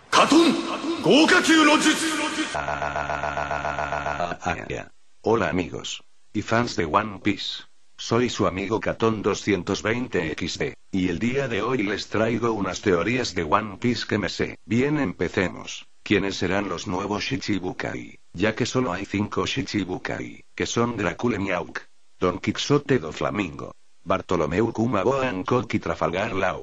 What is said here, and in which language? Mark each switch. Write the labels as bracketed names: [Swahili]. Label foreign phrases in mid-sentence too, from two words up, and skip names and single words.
[Japanese] ガトン豪華級の術。 [Spanish] Hola amigos y fans de One Piece. Soy su amigo Catón 220 XD, y el día de hoy les traigo unas teorías de One Piece que me sé. Bien, empecemos. ¿Quiénes serán los nuevos Shichibukai? Ya que solo hay 5 Shichibukai, que son Dracula Miauk, Don Quixote do Flamingo, Bartolomeu Kuma, Boa Hancock y Trafalgar Law.